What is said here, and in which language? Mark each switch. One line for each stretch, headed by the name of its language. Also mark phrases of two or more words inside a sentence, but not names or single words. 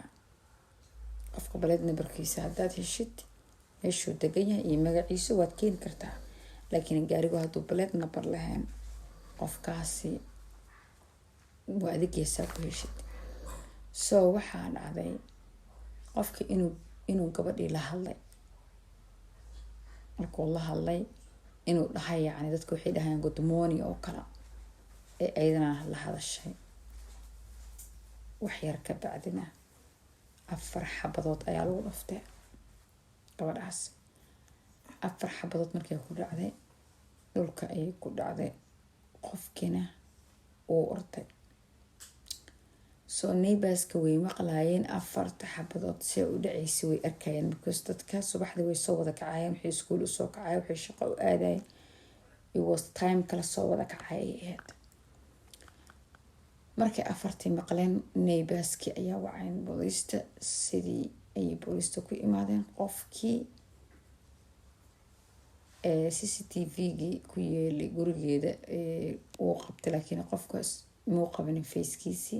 Somali: qofka baleed nabarkiisa haddaad heshid meeshuu degan yahay iyo magaciisa waad keeni kartaa, laakiin gaarigu hadduu baleed nabar lahayn qofkaasi waa adigeysaa ku heshid. so waxaa dhacday qofka inuu gabadhii la hadlay. markuu la hadlay inuu dhahay, yacni dadka waxay dhahayaan
English: good morning
Somali: oo kale, ee ayadana la hadashay. wax yar ka bacdina 4 xabadood ayaa lagu dhaftay gabadhaas. 4 xabadood markay ku dhacday dhulka ayay ku dhacday, qofkiina uu orday. so neighborska way maqlaayeen 4 xabadood si u dhaceysay way arkayeen, because dadka subaxdii way soo wada kacayeen, waxay iskuul u soo kacayeen, waxay shaqo u aadayeen.
English: it was time
Somali: kala soo wada kacay ay ahayd. markay 4 maqleen neighborski ayaa waceen booliista. sidii ayay booliista ku imaadeen. qofkii CCTV-gii ku yeelay gurigeeda uu qabtay, laakiin qofkaas muu qabanin facekiisii.